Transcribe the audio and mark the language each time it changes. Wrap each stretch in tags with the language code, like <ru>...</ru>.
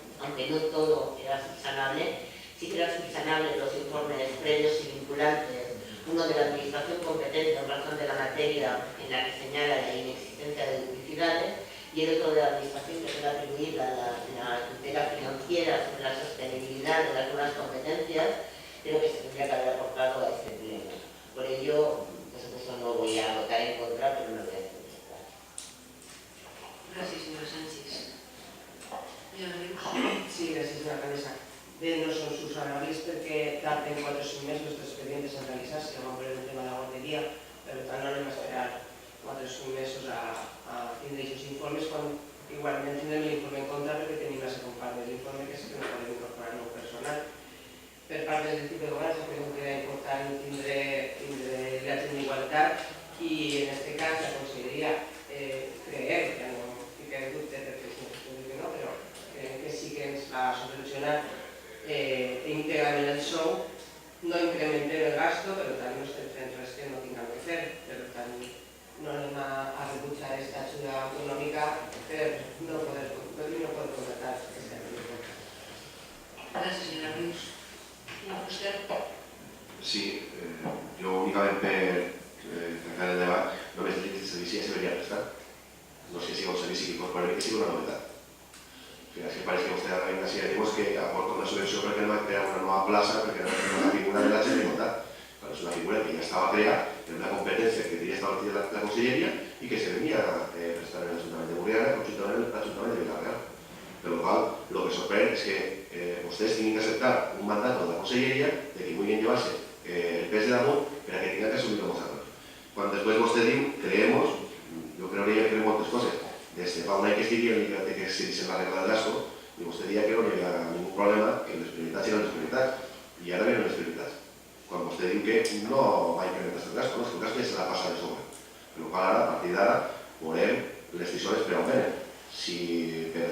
<es>aunque no todo era subsanable, sí que eran subsanables los informes previos y vinculantes, uno de la administración competente en razón de la materia en la que señala la inexistencia de duplicidades, y el otro de la administración que puede atribuir la tutela financiera sobre la sostenibilidad de las nuevas competencias, pero que se tendría que haber aportado a este pleno. Por ello, por supuesto, no voy a votar en contra, pero no voy a hacer. Gracias, señora Sánchez. Señora Rius.</es> <ca>Sí, gràcies, senyora alcaldessa. Bé, no són subsanables perquè tarden 4 o 5 mesos d'expedients en realitzar-se, com per el tema de la guarderia, per tant no anem a esperar 4 o 5 mesos a tindre aquests informes quan igualment tindrem l'informe en contra perquè tenim la segona part de l'informe que és que no podem incorporar nou personal. Per part del equip de govern creiem que era important tindre l'agent d'igualtat i en aquest cas la conselleria creiem, ja no ficaré dubte perquè si no dic que no, però creiem que sí que ens va solucionar íntegrament el sou, no incrementem el gasto, per tant no estem fent res que no tinguem que fer, per tant no anem a rebutjar aquesta ajuda econòmica per no poder contratar aquesta activitat. Gràcies, senyora Rius. Señor Fuster. Sí, jo únicament per tancar el debat, només dic que el servici ja s'hauria prestat. No sé si és un servici que incorporaré que sigui una novetat.</ca> <es>Es que parece que usted ahora venga así, decimos que aporta una subvención porque no va a crear una nueva plaza, porque no es una figura de la igualdad. Claro, es una figura que ya estaba creada, en una competencia que tenía establecida la Consellería y que se venía a prestar en el Ayuntamiento de Burriana, conjuntament en el Ayuntamiento de Villarreal. Por lo cual, lo que sorprende es que ustedes tienen que aceptar un mandato de la Consellería de que muy bien llevarse</es> <ca>el pes de damunt</ca> <es>para que tengan que asumirlo vosotros. Cuando después usted dijo, creemos, yo creo que creemos otras cosas.</es> <ca>Desde fa un any que estigui de que se dissent la regla del gasto, i vostè dia que no hi havia ningú problema, que les prioritats eren les prioritats, i ara venen les prioritats. Quan vostè diu que no va incrementar el gasto, el gasto ja se l'ha passat de sobre. Per la qual ara, a partir d'ara, veurem les tisores per on venen. Si per</ca>